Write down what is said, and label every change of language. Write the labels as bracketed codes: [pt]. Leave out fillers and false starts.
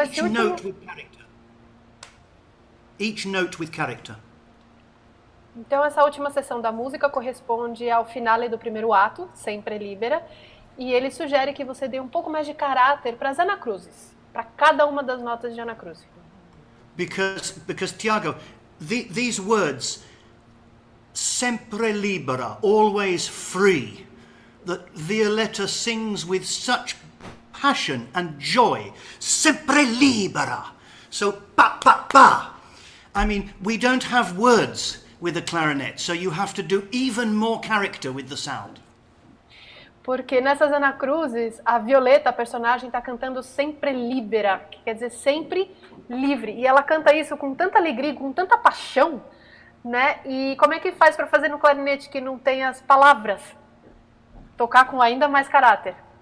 [en] Each note with character. Each note with character. [pt] Então, essa última sessão da música corresponde ao finale do primeiro ato, Sempre Libera, e ele sugere que você dê um pouco mais de caráter para as anacruzes, para cada uma das notas de anacruze. [en] Because Tiago, these words, [it] sempre libera, [en] always free, that Violetta sings with such passion and joy, sempre libera. So, pa, pa, pa. I mean, we don't have words with a clarinet, so you have to do even more character with the sound. [pt] Porque nessas anacruzes, a Violeta, a personagem, está cantando [it] sempre libera, [pt] que quer dizer sempre livre. E ela canta isso com tanta alegria, com tanta paixão, né? E como é que faz para fazer no clarinete que não tem as palavras? Tocar com ainda mais caráter.